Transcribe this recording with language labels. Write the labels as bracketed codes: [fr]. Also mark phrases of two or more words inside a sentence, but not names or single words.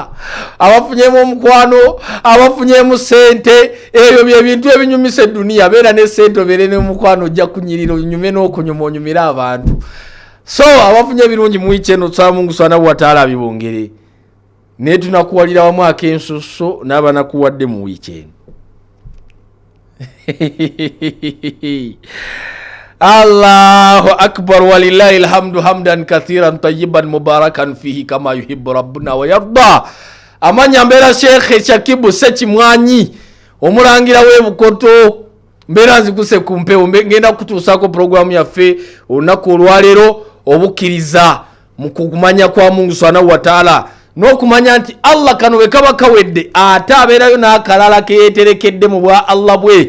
[lg] Abafunyemu omukwano, abafunyemu sente, ebyo bye bintu ebinyumisa eduniya. Beera ne sente obeere n'omukwano ojja kunyirira, onyume n'okunyuma onyumira abantu. So abafunye birungi mu wiiki eno tusaba Mungu [ar] سبحانه وتعالى [lg] abibongere. Naye tunakuwalira wamu ak'ensusso n'abanakuwadde mu wiiki eno. [ar] الله أكبر ولله الحمد حمدا كثيرا طيبا مباركا فيه كما يحب ربنا ويرضى. [lg] Amanya mbera Sheikh Shakibu Sekimwanyi omulangira w'ebukoto mbera nzikuse kumpewo ngenda kutuusako programu yaffe olunaku olwaleero obukiriza mu kumanya kwa Mungu [ar] سبحانه وتعالى [lg] n'okumanya nti Allah kano bwe kaba kawedde ate abeerayo n'akalala keyeterekedde mu bwa Allah bwe.